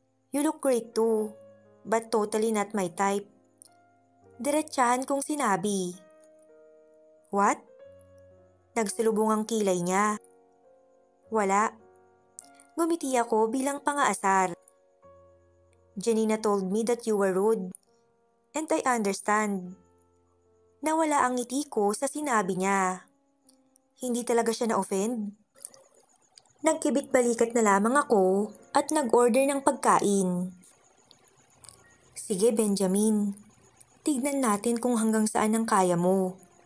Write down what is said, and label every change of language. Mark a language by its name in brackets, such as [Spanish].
[English] You look great too, but totally not my type. [Filipino] Diretsahan kong sinabi. [English] What? [Filipino] Nagsalubong ang kilay niya. Wala. Ngumiti ako bilang pangaasar. [English] Janina told me that you were rude. And I understand. [Filipino] Nawala ang ngiti ko sa sinabi niya. Hindi talaga siya na-offend. Nagkibit-balikat na lamang ako at nag-order ng pagkain. Sige Benjamin, tignan natin kung hanggang saan ang kaya mo.